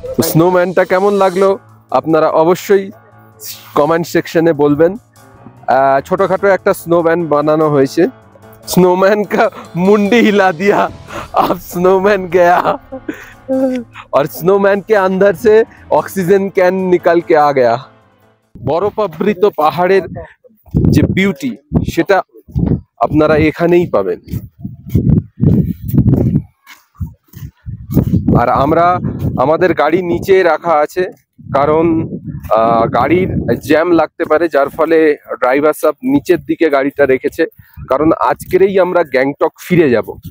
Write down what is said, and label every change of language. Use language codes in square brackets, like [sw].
[bn] স্নোম্যানটা কেমন লাগলো আপনারা অবশ্যই কমেন্ট সেকশনে বলবেন। ছোটখাটো একটা [hi] स्नोमैन बनाना [bn] হয়েছে। [hi] स्नोमैन का मुंडी हिला दिया, अब स्नोमैन गया और स्नोमैन के अंदर से ऑक्सीजन कैन निकल के आ गया। [bn] বরফাবৃত পাহাড়ের যে বিউটি সেটা আপনারা এখানেই পাবেন। আর আমরা আমাদের গাড়ি নিচে রাখা আছে কারণ গাড়ির জ্যাম লাগতে পারে, যার ফলে ড্রাইভার সাহেব নিচের দিকে গাড়িটা রেখেছে কারণ আজকেরই আমরা গ্যাংটক ফিরে যাব।